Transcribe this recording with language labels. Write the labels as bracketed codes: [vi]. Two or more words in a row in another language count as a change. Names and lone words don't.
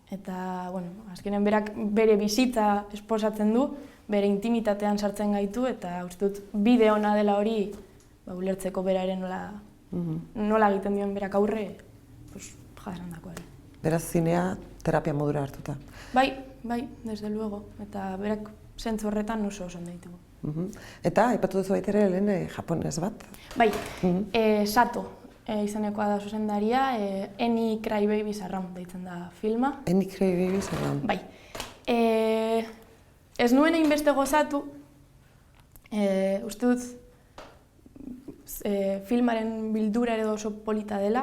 [eu] Eta, azkenen berak bere bizitza esposatzen du, bere intimitatean sartzen gaitu, eta uste dut bide ona dela hori ulertzeko beraren nola egiten duen berak aurre, jasandako ere. Beraz zinea terapia modura hartuta? Bai, [es] desde luego. [eu] Eta berak zentzu horretan oso ondo ditugu. Eta, aipatu duzu baita ere lehen japonez bat? Bai, Sato izenekoa da zuzendaria, Any Cry Babies Around deitzen da filma. Any Cry Babies Around? Bai. Ez nuen hainbeste gozatu, uste dut filmaren bildura ere oso polita dela.